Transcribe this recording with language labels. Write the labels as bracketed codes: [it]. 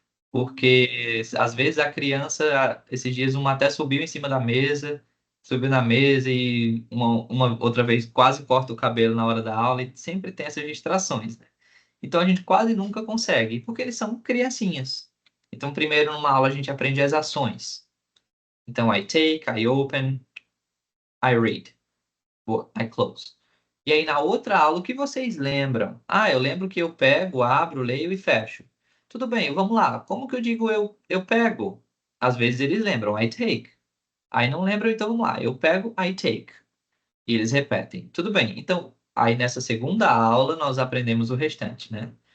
[pt] Porque às vezes a criança, esses dias uma até subiu em cima da mesa, subiu na mesa e uma outra vez quase corta o cabelo na hora da aula e sempre tem essas distrações, né? Então a gente quase nunca consegue, porque eles são criancinhas. Então primeiro numa aula a gente aprende as ações. [en] Então I take, I open, I read, I close. [pt] E aí na outra aula o que vocês lembram? Ah, eu lembro que eu pego, abro, leio e fecho. Tudo bem, vamos lá. Como que eu digo eu pego? Às vezes eles lembram, [en] I take. [pt] Aí não lembram, então vamos lá. Eu pego, [en] I take. [pt] E eles repetem. Tudo bem. Então, aí nessa segunda aula nós aprendemos o restante, né?